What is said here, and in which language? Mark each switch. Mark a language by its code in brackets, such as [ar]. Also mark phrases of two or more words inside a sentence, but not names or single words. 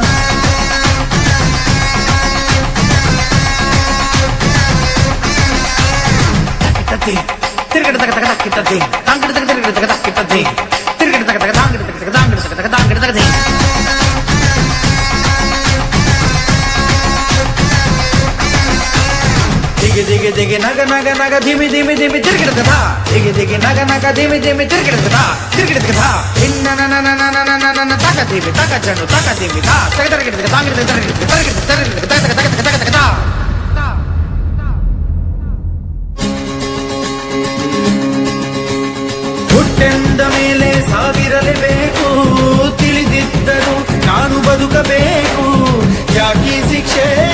[kn] ತಿರುಗಡ ತಗ ತಗ ತಕ್ಕಿಟ್ಟದ್ದಿ ತಾಂಗಡ ತಗ ತಿರುಗಡ ತಗ ತಕ್ಕಿಟ್ಟದ್ದಿ ತಿರುಗಡ ತಗ ತಗ ತಾಂಗಡ ತಗ ತಗ ತಾಂಗಡ ತಗ ತಗ ತಾಂಗಡ ತಗದಿ. ದಿಗಿ ದಿಗಿ ದಿಗಿ ನಗ ನಗ ನಗ ಧಿಮಿ ಧಿಮಿ ಧಿಮಿ ತಿರುಗಿಡದ ದಿಗಿ ದಿಗಿ ನಗ ನಗ ಧಿಮಿ ಧಿಮಿ ತಿರುಗಿಡದ ತಿರುಗಿಡದ ಇನ್ನ ನನ ನನ ನನ ನನ ತಕ ಧಿಮಿ ತಕ ಜನು ತಕ ಧಿಮಿ ತಾ ತಗ ತರಗಿಡದ ತಾಂಗಡ ತಗ ತರಗಿಡದ ತರಗಿಡದ ತರಗಿಡದ ತಗ ತಗ ತಗ ತಗ ತಗ ತಗ. ಹುಟ್ಟೆಂದ ಮೇಲೆ ಸಾವಿರಲೇಬೇಕು ತಿಳಿದಿದ್ದರು ನಾನು ಬದುಕಬೇಕು ಯಾಕಿ ಶಿಕ್ಷೆ.